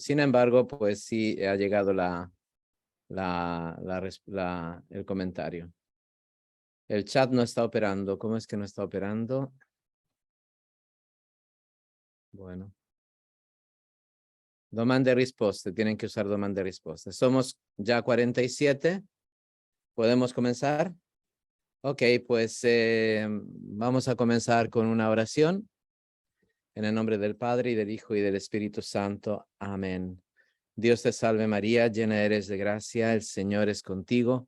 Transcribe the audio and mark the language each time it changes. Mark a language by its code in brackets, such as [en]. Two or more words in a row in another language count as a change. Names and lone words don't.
[es] Sin embargo, pues sí ha llegado el comentario. El chat no está operando. ¿Cómo es que no está operando? Bueno. [it] Domande risposte. [es] Tienen que usar [it] domande risposte. [es] Somos ya 47. ¿Podemos comenzar? Ok, pues vamos a comenzar con una oración. En el nombre del Padre, y del Hijo, y del Espíritu Santo. Amén. Dios te salve María, llena eres de gracia, el Señor es contigo.